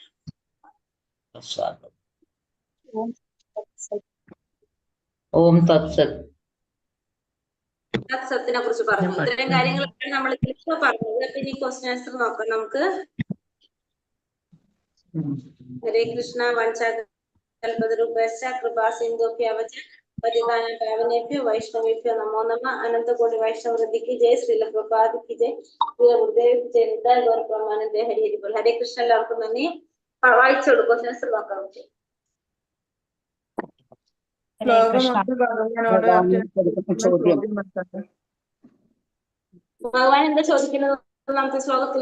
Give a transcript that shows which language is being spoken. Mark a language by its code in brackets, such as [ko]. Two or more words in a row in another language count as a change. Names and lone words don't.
[sa] ഓം തത്സത് [ml] സത്തിനെ കുറിച്ച് പറഞ്ഞു. ഇത്രയും കാര്യങ്ങളൊക്കെ നമ്മൾ ഇപ്പൊ പറഞ്ഞത്. പിന്നെ ഈ [en] question answer [ml] നോക്കാം നമുക്ക്. ഹരേ കൃഷ്ണ. [sa] വഞ്ചാകൽപതരുഭ്യശ്ച കൃപാ സിന്ധുഭ്യവച പതിതാനാം പാവനേഭ്യോ വൈഷ്ണവേഭ്യോ നമോ നമഃ. [ml] അനന്തകോടി വൈഷ്ണവ വൃദ്ധിക്ക് ജയ്. ശ്രീല പ്രഭുപാദക്ക് ജയ്. പ്രിയ ഗുരുദേവ് ജയ്. നിതായ ഗൗര പ്രമാനന്ദ. ഹരി ഹരി ബോൾ. ഹരേ കൃഷ്ണ. എല്ലാവർക്കും നന്ദി. വായിച്ചോളൂ, [en] question answer [ml] നോക്കാം. ഭഗവാൻ എന്താ ചോദിക്കുന്നത് നമുക്ക് ശ്ലോകത്തില്?